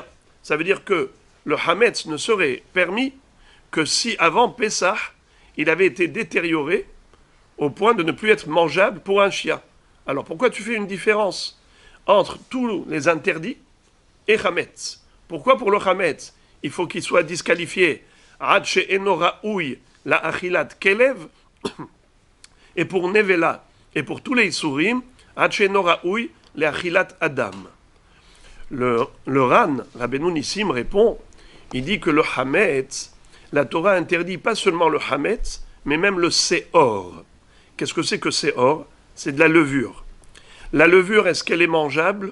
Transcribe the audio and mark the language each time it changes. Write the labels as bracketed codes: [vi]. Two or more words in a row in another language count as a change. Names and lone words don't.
[fr] Ça veut dire que le hametz ne serait permis que si avant Pessah, il avait été détérioré au point de ne plus être mangeable pour un chien. Alors pourquoi tu fais une différence entre tous les interdits et hametz? Pourquoi pour le hametz, il faut qu'il soit disqualifié [he] עד שאינו ראוי לאכילת כלב, [fr] et pour nevela et pour tous les isurim [he] עד שאינו ראוי לאכילת אדם? [fr] Le Ran, Rabbeinu Nissim, répond, il dit que le hametz, la Torah interdit pas seulement le hametz, mais même le seor. Qu'est-ce que c'est que seor? C'est de la levure. La levure, est-ce qu'elle est mangeable?